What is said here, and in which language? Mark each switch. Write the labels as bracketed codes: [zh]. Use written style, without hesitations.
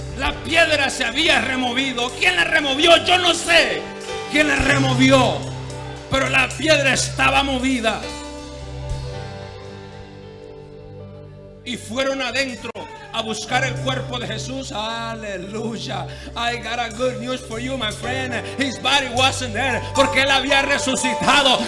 [es] La piedra se había removido. ¿Quién la removió? Yo no sé quién la removió, pero la piedra estaba movida. Y fueron adentro a buscar el cuerpo de Jesús. Aleluya. [en] I got a good news for you, my friend. His body wasn't there, [es] porque él había resucitado.